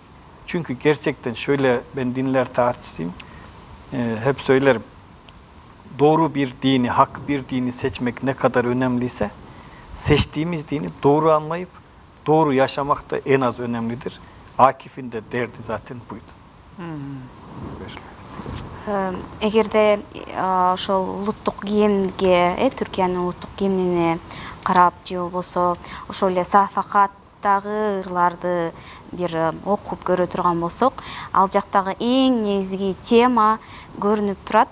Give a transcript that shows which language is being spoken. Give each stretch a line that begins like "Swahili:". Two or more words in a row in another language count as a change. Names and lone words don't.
Turkish: Çünkü gerçekten şöyle, ben dinler tarihçisiyim, hep söylerim. Doğru bir dini, hak bir dini seçmek ne kadar önemliyse, seçtiğimiz dini doğru anlayıp doğru yaşamak da en az önemlidir. Akif'in de derdi zaten buydu.
Kyrgyz: Эгерде ошол улуттук кийимге, Түркиянын улуттук кийимине карап же болбосо ошол эле Сафакаттагы ырларды бир окуп көрө турган болсок, ал жактагы эң негизги тема көрүнүп турат.